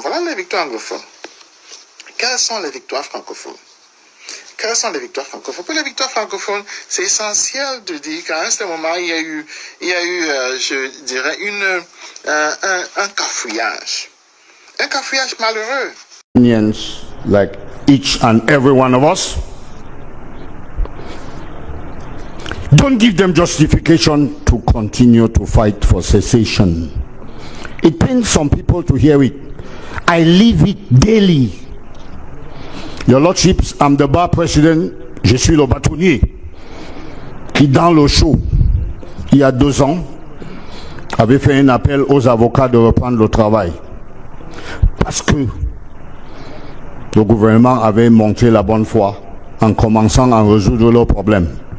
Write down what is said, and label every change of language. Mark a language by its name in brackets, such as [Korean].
[French] Voilà les victoires anglophones. Quelles sont les victoires francophones? Pour les victoires francophones, c'est essentiel de dire qu'à un certain moment, il y a eu, je dirais, un cafouillage. Un cafouillage malheureux. [English] Like each and every one of us, don't give them justification to continue to fight for cessation. It pains some people to hear it. I live it daily. Your Lordships, I'm the bar president. [French] Je suis le bâtonnier qui, dans le show, il y a 2 ans, avait fait un appel aux avocats de reprendre le travail. Parce que le gouvernement avait montré la bonne foi en commençant à résoudre leurs problèmes.